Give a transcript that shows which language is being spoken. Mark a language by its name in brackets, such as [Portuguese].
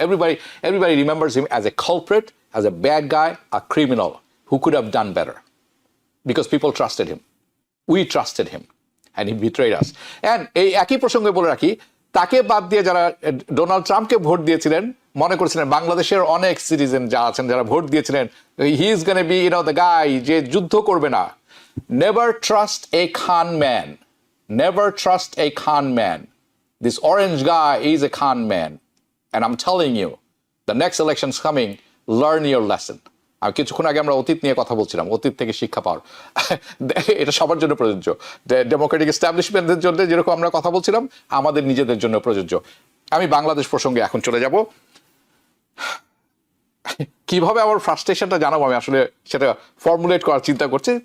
[English] Everybody remembers him as a culprit, as a bad guy, a criminal who could have done better, because people trusted him. We trusted him, and he betrayed us. [Bangla] And এই একই প্রসঙ্গে বলে রাখি, তাকে বাদ দিয়ে যারা Donald ট্রাম্পকে ভোট দিয়েছিলেন, মনে করছিলেন বাংলাদেশের অনেক সিটিজেন যারা আছেন, যারা ভোট দিয়েছিলেন, [English] he is gonna be the guy [Bangla] যে যুদ্ধ করবে না। [English] Never trust a con man, never trust a con man. This orange guy is a con man, and I'm telling you, the next election's coming, learn your lesson. [Bangla] আর কিছুক্ষণ আগে আমরা অতীত নিয়ে কথা বলছিলাম, অতীত থেকে শিক্ষা পাওয়ার, এটা সবার জন্য প্রযোজ্য। ডেমোক্রেটিক এস্টাবলিশমেন্টের জন্য যেরকম আমরা কথা বলছিলাম, আমাদের নিজেদের জন্য প্রযোজ্য। আমি বাংলাদেশ প্রসঙ্গে এখন চলে যাব। কিভাবে আমার ফ্রাস্ট্রেশনটা জানাবো, আমি আসলে সেটা ফর্মুলেট করার চিন্তা করছি।